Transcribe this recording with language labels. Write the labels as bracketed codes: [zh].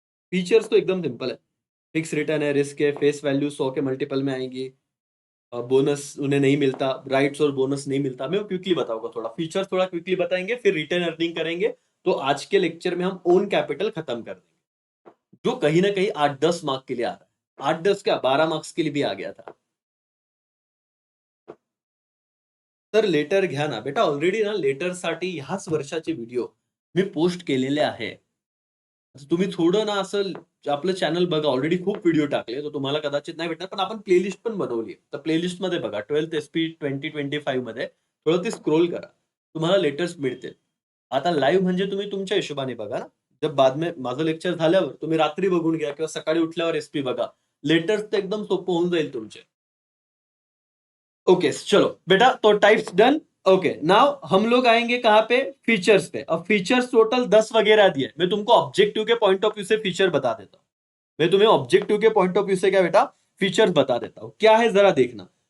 [hi] Features तो एकदम simple है, फिक्स रिटर्न है, रिस्क है, फेस वैल्यू 100 के मल्टीपल में आएंगी, बोनस उन्हें नहीं मिलता, राइट्स और बोनस नहीं मिलता। मैं क्विकली बताऊंगा, थोड़ा फीचर्स थोड़ा क्विकली बताएंगे, फिर रिटर्न अर्निंग करेंगे। तो आज के लेक्चर में हम ओन कैपिटल खत्म कर देंगे, जो कहीं ना कहीं 8-10 मार्क के लिए आ रहा है, 8-10 क्या 12 मार्क्स के लिए भी आ गया था। [mr] तर लेटर घ्या ना बेटा, ऑलरेडी ना लेटर साठी ह्याच वर्षाचे व्हिडिओ मी पोस्ट केलेले आहे। तुम्ही थोडं ना असं आपलं चॅनल बघा, ऑलरेडी खूप व्हिडिओ टाकले, तर तुम्हाला कदाचित नाही भेटणार, पण आपण प्लेलिस्ट पण बनवली आहे। तर प्लेलिस्ट मध्ये बघा, 12th SP 2025 मध्ये थोडं ते स्क्रोल करा, तुम्हाला लेटेस्ट मिळतील। आता लाईव्ह म्हणजे तुम्ही तुमच्या हिशोबाने बघा ना, [hi] जब बाद में [mr] माझं लेक्चर झाल्यावर तुम्ही रात्री बघून घ्या किंवा सकाळी उठल्यावर एसपी बघा, लेटेस्ट तर एकदम सोपं होऊन जाईल तुमचे। [hi] ओके चलो बेटा, तो टाइप्स डन। ओके नाउ हम लोग आएंगे कहां पे? फीचर्स पे। अब फीचर्स टोटल 10 वगैरह दिए, मैं तुमको ऑब्जेक्टिव के पॉइंट ऑफ व्यू से फीचर बता देता हूं। मैं तुम्हें ऑब्जेक्टिव के पॉइंट ऑफ व्यू से क्या बेटा फीचर्स बता देता हूं, क्या है जरा देखना।